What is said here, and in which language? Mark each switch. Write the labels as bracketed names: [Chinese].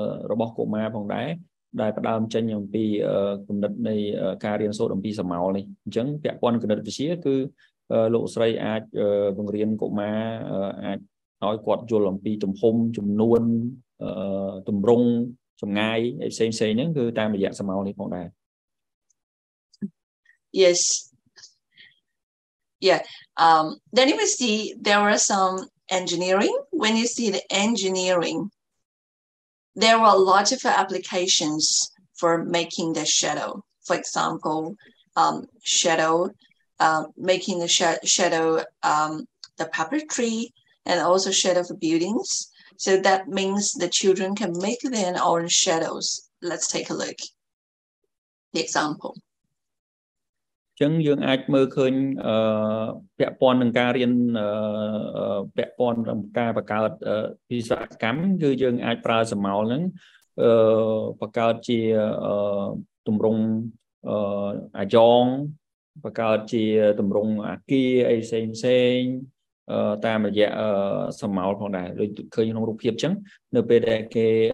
[Khmer] របស់កុមារផងដែរដែលផ្ដើមចេញអំពីគំនិតនៃការរៀនសូត្រអំពីសម្ោលនេះអញ្ចឹងពាក់ព័ន្ធគណិតវិទ្យាគឺលោកស្រីអាចបង្រៀនកុមារអាចឲ្យគាត់យល់អំពីទំហំចំនួន ទម្រង់ចម្ងាយផ្សេងហ្នឹងគឺតាមរយៈស្រមោលនេះផងដែរ [English] Yes. Yeah. Then you will see there were some engineering. When you see the engineering, there were a lot of applications for making the shadow. For example, shadow, making the shadow, the puppetry, and also shadow for buildings. So that means the children can make their own shadows. Let's take a look. The example. [Khmer] ចឹងយើងអាចមើលឃើញពាក់ព័ន្ធនឹងការរៀនពាក់ព័ន្ធនឹងការបង្កើតវិស្វកម្មគឺយើងអាចប្រើស្រមោលហ្នឹងបង្កើតជាទម្រង់អាយ៉ងបង្កើតជាទម្រង់អាគារអីផ្សេងតាមរយៈស្រមោលផងដែរដូចឃើញក្នុងរូបភាពចឹងនៅពេលដែលគេ